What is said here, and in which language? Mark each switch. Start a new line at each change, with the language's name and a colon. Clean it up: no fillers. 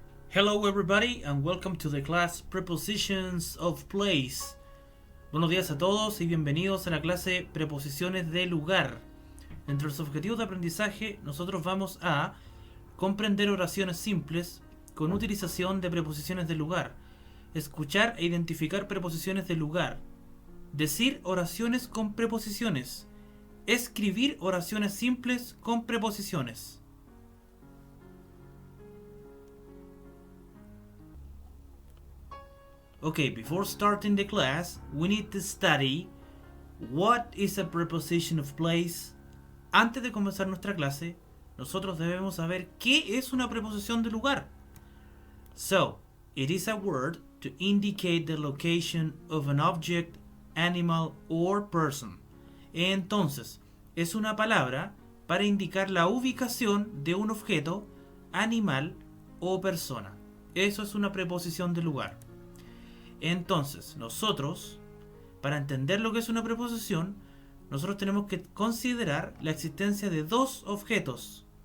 English: Hello everybody and welcome to the class Prepositions of Place.
Spanish: Buenos días a todos y bienvenidos a la clase Preposiciones de lugar. Entre los objetivos de aprendizaje nosotros vamos a comprender oraciones simples con utilización de preposiciones de lugar, escuchar e identificar preposiciones de lugar, decir oraciones con preposiciones, escribir oraciones simples con preposiciones.
English: Okay, before starting the class, we need to study what is a preposition of place.
Spanish: Antes de comenzar nuestra clase, nosotros debemos saber qué es una preposición de lugar.
English: So, it is a word to indicate the location of an object, animal or person.
Spanish: Entonces, es una palabra para indicar la ubicación de un objeto, animal o persona. Eso es una preposición de lugar. Entonces, nosotros, para entender lo que es una preposición, nosotros tenemos que considerar la existencia de dos objetos.